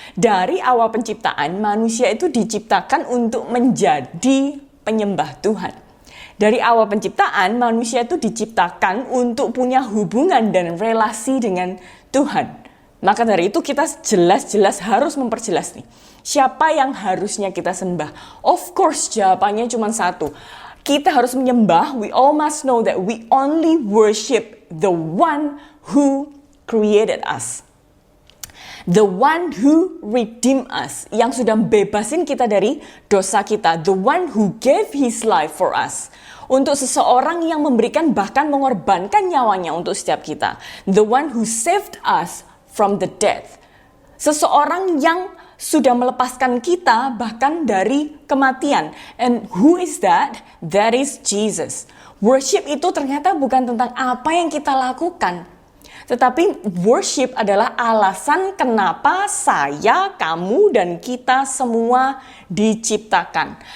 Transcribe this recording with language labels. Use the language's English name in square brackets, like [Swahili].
[Indonesian] Dari awal penciptaan, manusia itu diciptakan untuk menjadi penyembah Tuhan. Dari awal penciptaan, manusia itu diciptakan untuk punya hubungan dan relasi dengan Tuhan. Maka dari itu kita jelas-jelas harus memperjelas nih, siapa yang harusnya kita sembah? [English] Of course, [Indonesian] jawabannya cuma satu. Kita harus menyembah, [English] we all must know that we only worship the one who created us. The one who redeemed us, [Indonesian] yang sudah bebasin kita dari dosa kita. [English] The one who gave his life for us. [Indonesian] Untuk seseorang yang memberikan bahkan mengorbankan nyawanya untuk setiap kita. [English] The one who saved us from the death. [Indonesian] Seseorang yang sudah melepaskan kita bahkan dari kematian. [English] And who is that? That is Jesus. Worship [Indonesian] itu ternyata bukan tentang apa yang kita lakukan. Tetapi worship adalah alasan kenapa saya, kamu, dan kita semua diciptakan.